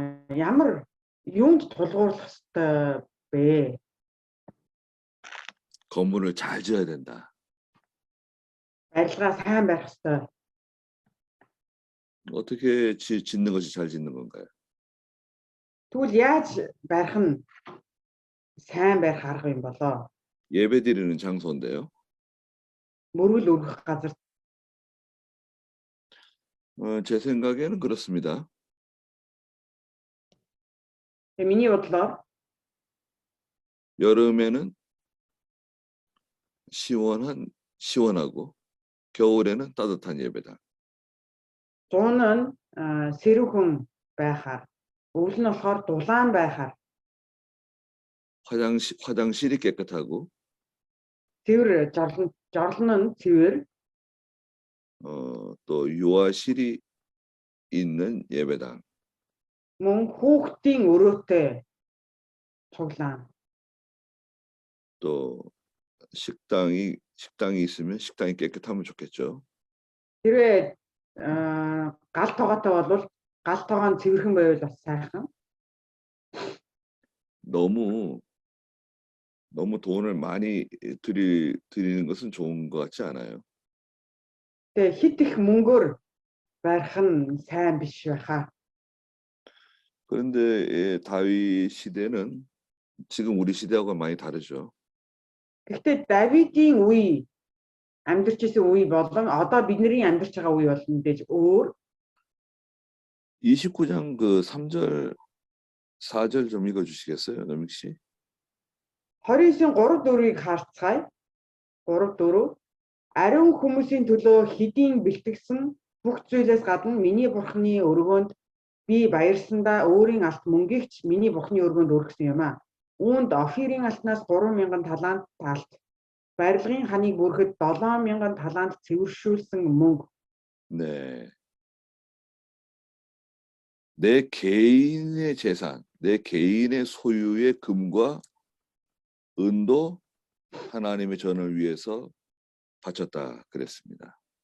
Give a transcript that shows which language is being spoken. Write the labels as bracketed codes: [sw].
[mn] ямар юунд тулгуурлах ёстой бэ? [ko] 건물을 잘 지어야 된다. [mn] Барилгаа сайн барих ёстой. [ko] 어떻게 짓는 것이 잘 짓는 건가요? [mn] Тэгвэл яаж барих нь сайн барих арга юм болоо? [ko] 예배 드리는 장소인데요. [mn] Мөргөл өргөх газар. [ko] 제 생각에는 그렇습니다. [mn] Миний бодлоор [ko] 여름에는 시원하고 겨울에는 따뜻한 예배당. [mn] зуун нь сэрүүхэн байхаар, өвөл нь болохоор дулаан байхаар, [ko] 화장실이 깨끗하고 [mn] цэвэр жорлон нь цэвэр, [ko] 또 유아실이 있는 예배당. [mn] мөн хүүхдийн өрөөтэй цуглаан. [ko] 또 식당이 있으면 식당이 깨끗하면 좋겠죠. [mn] Хэрвээ гал тогоотой бол гал тогоо нь цэвэрхэн байвал бас сайхан. [ko] 너무 돈을 많이 드리는 것은 좋은 것 같지 않아요. [mn] Тэгээ хит их мөнгөөр барих нь сайн биш байхаа. [ko] 그런데 다윗 시대는 지금 우리 시대하고 많이 다르죠. [mn] Гэхдээ Давидын үе амьдарч исэн үе болон одоо бидний амьдарч байгаа үе бол мэдээж өөр. [ko] 29장 그 3절 4절 좀 읽어 주시겠어요, 노믹 씨? [mn] 29-ийн 3-4-ийг харцгаая. 3-4. Ариун хүмүүсийн төлөө хэдийн бэлтгэсэн бүх зүйлээс гадна миний бурхны өргөөнд би баярсандаа өөрийн алт мөнгөгч миний бурхны өргөөнд өргөсөн юм а. Үүнд Офирийн алтнаас 3000 талант талт, барилгын ханыг бүрхэд 7000 талант цэвэршүүлсэн мөнгө. [ko] 네. 내 개인의 재산, 내 개인의 소유의 금과 은도 하나님의 전을 위해서 바쳤다 그랬습니다.